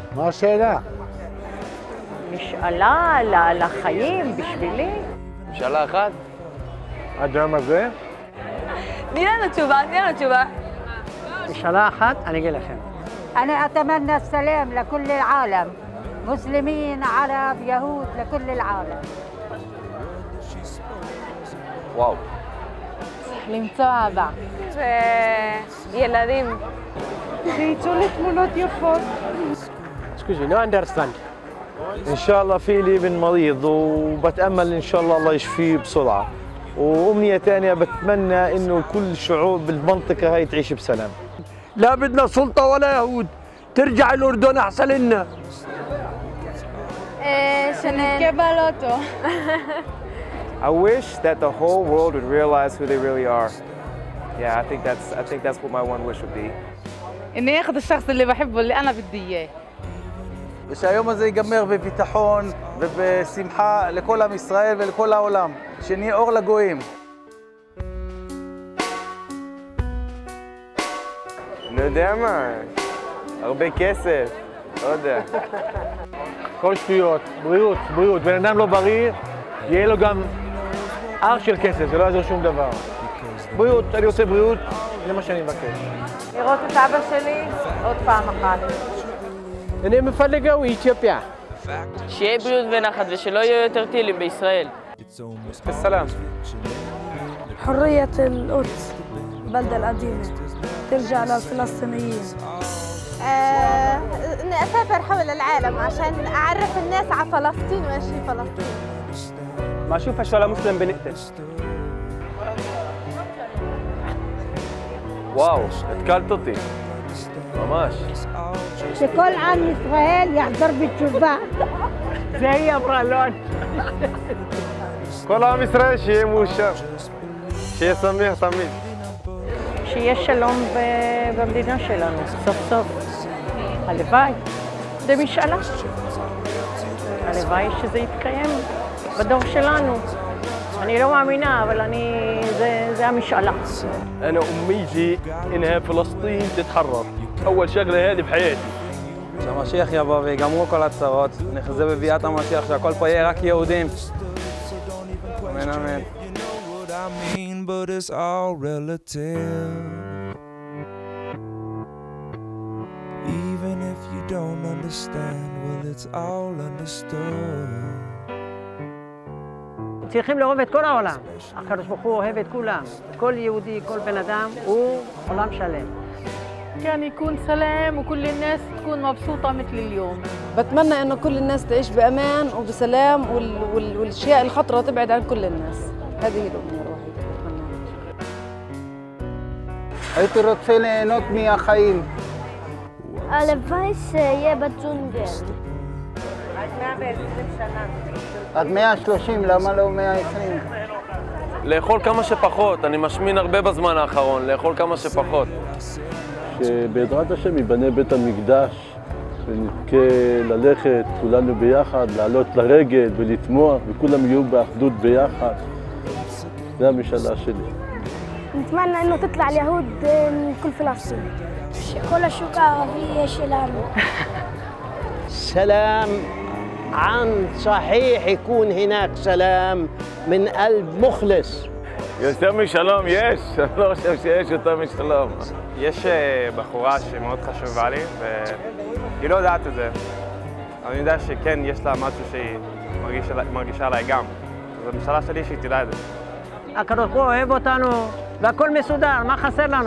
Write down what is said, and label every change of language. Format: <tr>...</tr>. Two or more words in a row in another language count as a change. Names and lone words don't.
<he>מה שאלה? משאלה לחיים בשבילי. משאלה אחת? האדם הזה? תני לנו תשובה. משאלה אחת, אני אגיד לכם.</he> <ar>أنا أتمنى السلام لكل العالم مسلمين عرب يهود لكل العالم.</ar> <he>וואו. למצוא אהבה. וילדים. שיצאו לי תמונות יפות.</he> <en>Excuse me, no understand.</en> <ar>ان شاء الله في لي ابن مريض وبتامل ان شاء الله يشفيه بسرعه وامنيه ثانيه بتمنى انه كل الشعوب بالمنطقه هاي تعيش بسلام. لا بدنا سلطة ولا يهود، ترجع الأردن أحسن لنا.</ar> <he>שנזכה בלוטו.</he> <en>I wish that the whole world would realize who they really are. Yeah, I think that's what my one wish would be.</en> <ar>إني آخذ الشخص اللي بحبه اللي أنا بدي إياه.</ar> <he>ושהיום הזה ייגמר בביטחון ובשמחה לכל עם ישראל ולכל העולם. שנהיה אור לגויים. לא יודע מה, הרבה כסף, לא יודע. כל שטויות, בריאות. בן אדם לא בריא, יהיה לו גם הר של כסף, זה לא יעזור שום דבר. בריאות, אני רוצה בריאות, זה מה שאני מבקש. לראות את אבא שלי עוד פעם אחת. אני מפלגו איתיופיה. שיהיה בריאות ונחת ושלא יהיו יותר טילים בישראל. בסלאם.</he> <ar>حرية القدس البلدة القديمة ترجع للفلسطينيين. إني أسافر حول العالم عشان أعرف الناس على فلسطين وإيش هي فلسطين. ما أشوفش ولا مسلم بنقتل.</ar> <he>וואו, התקלת אותי. ממש. שכל עם ישראל יחזור בתשובה. זה היא אמרה, לא אני. כל עם ישראל שיהיה מאושר. שיהיה שמח תמיד. שיהיה שלום במדינה שלנו, סוף סוף. הלוואי, זה משאלה. הלוואי שזה יתקיים בדור שלנו. אני לא מאמינה, אבל זה המשאלה.</he> <ar>أنا أمنيتي إنها فلسطين تتحرر. أول شغلة هذه بحياتي.</ar> <he>שהמשיח יבוא ויגמרו כל הצרות. נחזה בביאת המשיח שהכל פה יהיה רק יהודים. אמן אמן.</he> <en>But it's all relative. Even if you don't understand, well, it's all understood.</en> <he>צריכים לאהוב את כל העולם. הקדוש ברוך הוא אוהב את כולם. כל יהודי, כל בן אדם, הוא עולם שלם.</he> <ar>كان يكون سلام وكل الناس تكون مبسوطة مثل اليوم. بتمنى إنه كل الناس تعيش بأمان وبسلام والأشياء الخطرة تبعد عن كل الناس. هذه الأمور الوحيدة بتمناها.</ar> <he>הייתי רוצה ליהנות מהחיים. הלוואי שיהיה בג'ונגל. עד 120 שנה. עד 130, למה לא 120? לאכול כמה שפחות, אני משמין הרבה בזמן האחרון, לאכול כמה שפחות. שבעזרת השם ייבנה בית המקדש, ונזכה ללכת כולנו ביחד, לעלות לרגל ולתמוע, וכולם יהיו באחדות ביחד. זה המשאלה שלי.</he> <ar>نتمنى إنه تطلع اليهود من كل فلسطين. كل الشوق العربية شلانه. سلام عن صحيح يكون هناك سلام من قلب مخلص.</ar> <he>יותר משלום יש, אני לא חושב שיש יותר משלום. יש בחורה שמאוד חשובה לי, והיא לא יודעת את זה. אני יודע שכן, יש לה משהו שהיא מרגישה עליי גם. אז המשאלה שלי שהיא תדע את זה. הקדוש ברוך הוא אוהב אותנו, והכל מסודר, מה חסר לנו?</he>